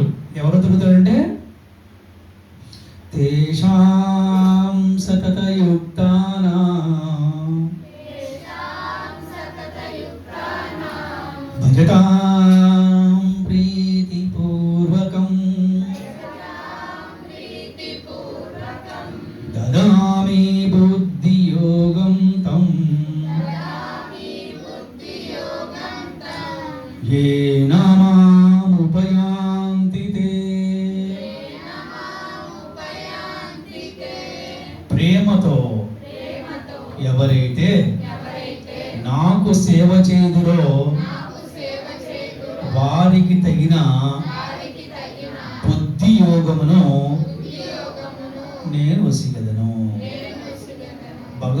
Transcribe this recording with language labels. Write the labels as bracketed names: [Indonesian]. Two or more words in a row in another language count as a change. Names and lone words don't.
[Telugu] ఎవరు దొరుకుతాడంటే [Sanskrit] తేషాం సతతయుక్తానాం భజతాం ప్రీతిపూర్వకం దదామి బుద్ధియోగం తం येन मामुपयान्ति ते. [Telugu] ప్రేమతో ఎవరైతే నాకు సేవ చేయుదురో వారికి తగిన బుద్ధి యోగమును నేను వసిగదను.